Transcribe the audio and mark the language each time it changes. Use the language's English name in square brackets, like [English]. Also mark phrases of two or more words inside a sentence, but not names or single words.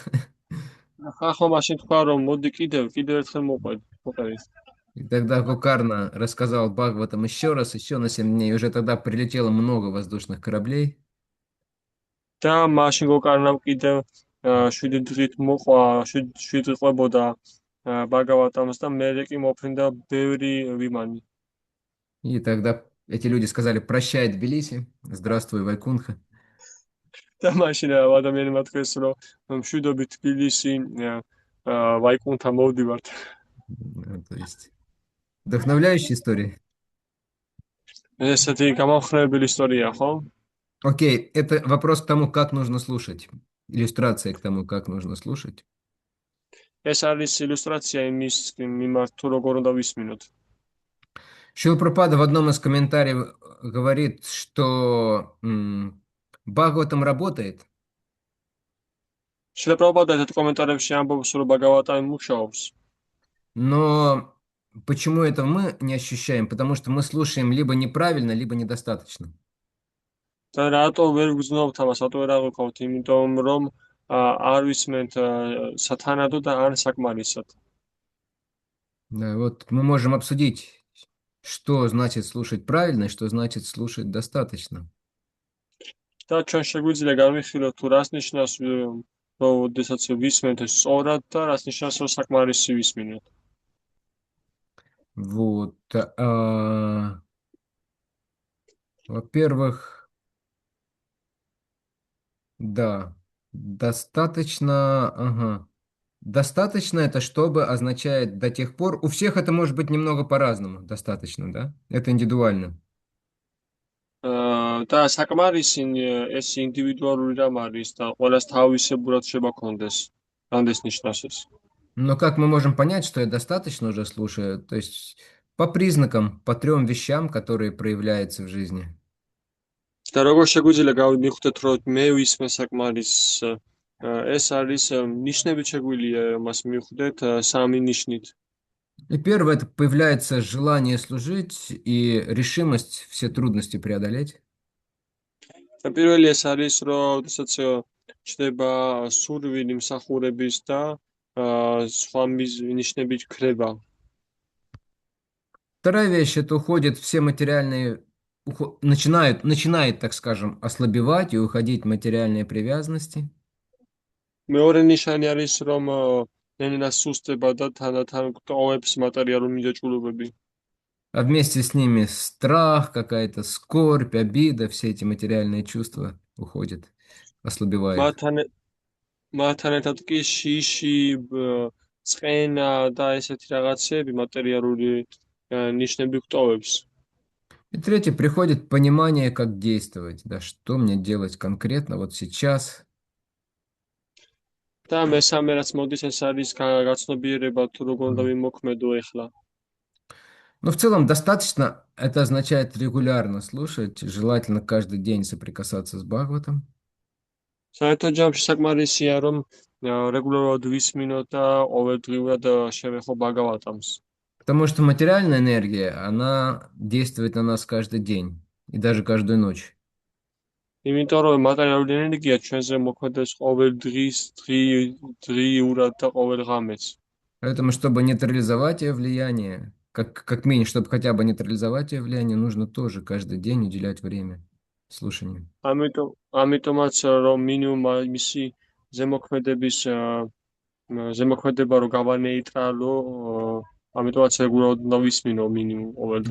[Georgian] ახლა მაშინ თქვა, რომ მოდი კიდევ ერთხელ მოყვედ. [Russian] И тогда Гокарна рассказал Бхагаватам еще раз, еще на 7 дней. Уже тогда прилетело много воздушных кораблей. [Georgian] და მაშინ გოკარნამ კიდევ 7 დღით მოყვა, 7 დღე ყვებოდა ბაგავატამს და მერე კი მოფრინდა ბევრი ვიმანი. [Russian] И тогда эти люди сказали: прощай, Тбилиси, здравствуй, Вайкунха. [Georgian] და მაშინ ადამიანებმა თქვეს, რომ მშვიდობით თბილისი ვაიკუნთა მოვდივართ. [Russian] То есть вдохновляющая история. [Georgian] ესეთი გამამხნევებელი ისტორია, ხო? [Russian] Окей, это вопрос к тому, как нужно слушать. Иллюстрация к тому, как нужно слушать. [Georgian] ეს არის ილუსტრაცია იმის მიმართ, თუ როგორ უნდა ვისმინოთ. [Russian] Шрила Прабхупада в одном из комментариев говорит, что Бхагаватам работает, [Georgian] შილა პრაბჰუპადა ერთ კომენტარებში ამბობს, რომ ბაგავატამი მუშაობს. [Russian] но почему это мы не ощущаем? Потому что мы слушаем либо неправильно, либо недостаточно. [Georgian] და რატო ვერ გძნობთ ამას, რატო ვერ აღვიქვთ? იმიტომ რომ არ ვისმენთ სათანადო და არ საკმარისად. [Russian] Да, вот мы можем обсудить, что значит слушать правильно и что значит слушать достаточно. [Georgian] და ჩვენ შეგვიძლია განვიხილოთ, თუ რას ნიშნავს, როდესაც ვისმენთ სწორად და რას ნიშნავს, რომ საკმარისი ვისმინოთ. [Russian] Вот. Во-первых, да, достаточно, ага. Достаточно это чтобы означает до тех пор. У всех это может быть немного по-разному. Достаточно, да? Это индивидуально. [Georgian] და საკმარისი ეს ინდივიდუალური რამ არის და ყველას თავისებურად შეიძლება კონდეს. რამდეს ნიშნავს ეს? [Russian] Но как мы можем понять, что я достаточно уже слушаю? То есть по признакам, по 3 вещам, которые проявляются в жизни. [Georgian] და როგორ შეგვიძლია გავიმიხდეთ, რომ მე ვისმენ საკმარისს? ეს არის ნიშნებით შეგვიძლია მას მივხვდეთ 3 ნიშნით. [Russian] И первое, это появляется желание служить и решимость все трудности преодолеть. [Georgian] და პირველი ეს არის, რომ შესაძ ჩდება სურვილი მსახურების და სხვა ნიშნებით ქრება. [Russian] Вторая вещь, это уходит все материальные, начинает, так скажем, ослабевать и уходить материальные привязанности. [Georgian] მეორე ნიშანი არის, რომ ნენა სუსტება და თანდათან გტოვებს მატერიალური მიჯაჭვულობები. [Russian] А вместе с ними страх, какая-то скорбь, обида, все эти материальные чувства уходят. ослабевает. [Georgian] მათთან ერთად კი შიში, წყენა და ესეთი რაღაცები მატერიალური ნიშნები გვტოვებს. [Russian] И третье, приходит понимание, как действовать, да, что мне делать конкретно вот сейчас. [Georgian] და მესამე რაც მოდის, ეს არის გაცნობიერება თუ როგორ უნდა ვიმოქმედო ეხლა. [Russian] Но в целом достаточно, это означает регулярно слушать, желательно каждый день соприкасаться с Бхагаватом. [Georgian] საერთოდ ჯამში საკმარისია, რომ რეგულარულად ვისმინოთ და ყოველდღიურად შევეხო ბაგავატამს. [Russian] Потому что материальная энергия, она действует на нас каждый день и даже каждую ночь. [Georgian] იმიტომ რომ მატერიალური ენერგია ჩვენზე მოქმედებს ყოველ დღიურად და ყოველ ღამეს. [Russian] Поэтому, чтобы нейтрализовать ее влияние, как минимум, чтобы хотя бы нейтрализовать ее влияние, нужно тоже каждый день уделять время слушанию. [Georgian] ამიტომაც რომ მინიმუმ მისი ზემოქმედება რომ გავანეიტრალო, ამიტომაც რეგულარულად უნდა ვისმინო მინიმუმ ყოველდღე.